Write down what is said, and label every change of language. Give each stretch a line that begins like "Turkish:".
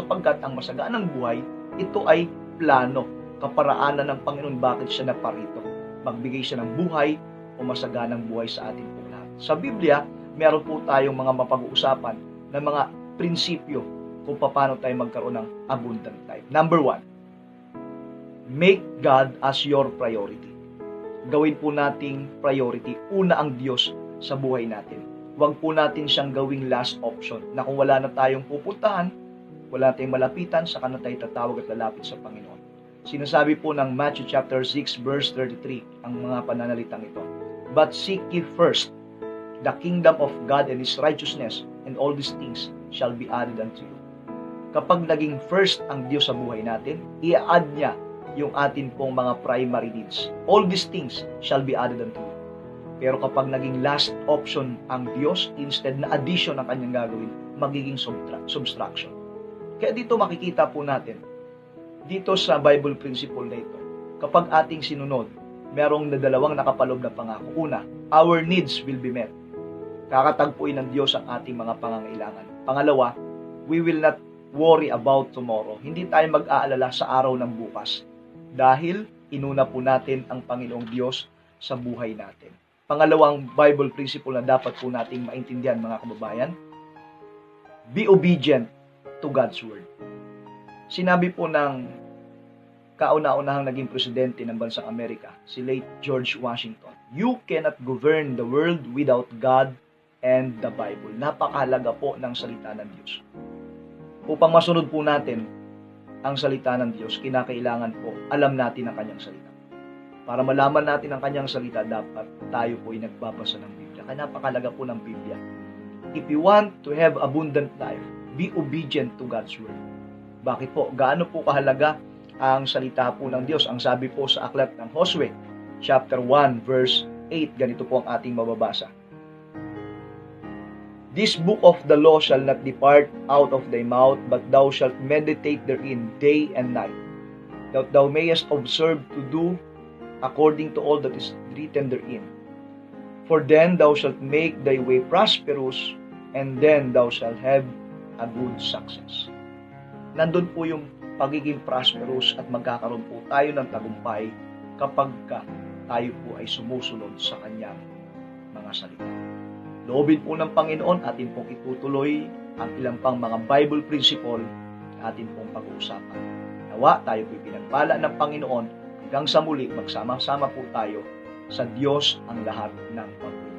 Filipino: Sapagkat ang masaganang buhay, ito ay plano, kaparaanan ng Panginoon bakit siya naparito. Magbigay siya ng buhay o masaganang buhay sa atin po lahat. Sa Biblia, meron po tayong mga mapag-uusapan na mga prinsipyo kung paano tayo magkaroon ng
English: abundant life. Number 1, make God as your priority.
Filipino: Gawin po nating priority, una ang Diyos sa buhay natin. Huwag po natin siyang gawing last option na kung wala na tayong pupuntahan, wala tayong malapitan, saka na tayo tatawag at lalapit sa Panginoon. Sinasabi po ng Matthew chapter 6 verse 33 ang mga pananalitang ito.
English: But seek ye first the kingdom of God and His righteousness, and all these things shall be added unto you.
Filipino: Kapag naging first ang Diyos sa buhay natin, i-add niya yung atin pong mga primary needs.
English: All these things shall be added unto you.
Filipino: Pero kapag naging last option ang Diyos, instead na addition ang kanyang gagawin, magiging subtraction. Kaya dito makikita po natin, dito sa Bible principle na ito, kapag ating sinunod, merong dalawang nakapaloob na pangako.
English: Una, our needs will be met.
Filipino: Kakatagpuin ng Diyos ang ating mga pangangailangan.
English: Pangalawa, we will not worry about tomorrow.
Filipino: Hindi tayo mag-aalala sa araw ng bukas. Dahil inuna po natin ang Panginoong Diyos sa buhay natin. Pangalawang Bible principle na dapat po nating maintindihan, mga kababayan,
English: be obedient to God's Word.
Filipino: Sinabi po ng kauna-unahang naging presidente ng bansang Amerika, si late George Washington,
English: you cannot govern the world without God and the Bible.
Filipino: Napakahalaga po ng salita ng Diyos. Upang masunod po natin ang salita ng Diyos, kinakailangan po alam natin ang kanyang salita. Para malaman natin ang kanyang salita, dapat tayo po ay nagbabasa ng Biblia. Kaya napakalaga po ng Biblia.
English: If you want to have abundant life, be obedient to God's Word.
Filipino: Bakit po? Gaano po kahalaga ang salita po ng Diyos? Ang sabi po sa aklat ng Josue, chapter 1, verse 8, ganito po ang ating mababasa.
English: This book of the law shall not depart out of thy mouth, but thou shalt meditate therein day and night, that thou mayest observe to do according to all that is written therein. For then thou shalt make thy way prosperous, and then thou shalt have a good success.
Filipino: Nandun po yung pagiging prosperous at magkakaroon po tayo ng tagumpay kapag tayo po ay sumusunod sa kanyang mga salita. Loobin po ng Panginoon, atin pong itutuloy ang ilang pang mga Bible principle na atin pong pag-uusapan. Nawa, tayo po'y pinagpala ng Panginoon hanggang sa muli, magsama-sama po tayo sa Diyos ang lahat ng pag